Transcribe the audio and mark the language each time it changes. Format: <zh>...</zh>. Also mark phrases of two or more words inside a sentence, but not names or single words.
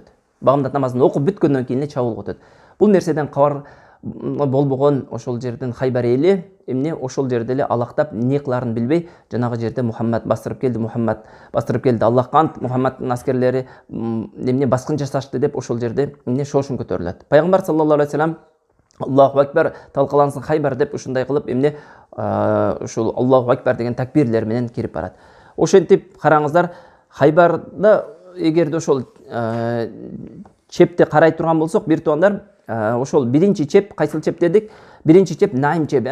<ky>Багамдат намазын окуп бүткөндөн кийин эле чабуулга өтөт. Бул нерседен кабар болбогон ошол жердин Хайбар эли эмне ошол жерде эле алактап эмне кыларын билбей, жанагы жерде Мухаммад бастырып келди, Аллахка ант, Мухаммаддын аскерлери эмне баскын жасашты деп ошол жерде эмне шошун көтөрүлөт. Пайгамбар</ky> <ar>صلى الله عليه وسلم الله أكبر,</ar> <ky>талкалансын Хайбар деп ушундай кылып эмне ушул</ky> <ar>الله أكبر</ar> <ky>деген такбирлер менен кирип барат. Ошентип караңыздар, Хайбарда эгерде ошол чепти карай турган болсок, бир туугандар, ошол биринчи чеп, кайсыл чеп дедик? Биринчи чеп Наим чеби.</ky>